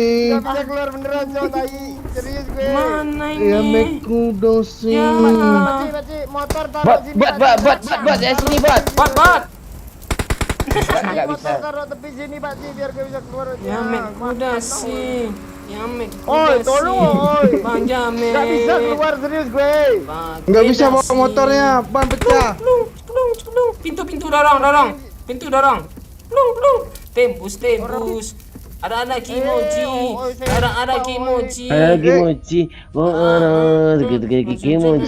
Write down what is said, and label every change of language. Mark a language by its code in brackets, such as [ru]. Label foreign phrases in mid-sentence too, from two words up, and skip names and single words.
[id] Gak bisa keluar beneran Cok, tai. Serius gue. Mana Iya ini? meku dasi. Ya. Pak Ci, motor taruh Bot, sini. bot, bot, bot, bot, bot, dari sini, bot. Bot. Nggak Motor bisa. taruh tepi sini Pak Ci biar gue bisa keluar. Ya mek kuda sih. Ya mek Oi, tolong oi. Bang Jamek. Gak bisa keluar serius gue. Nggak bisa bawa motornya, ban pecah. Plung. Pintu dorong. Pintu dorong. Plung. Tembus. Ada anak kimochi. Ada kimochi. Ada kimochi. Oh, kimochi.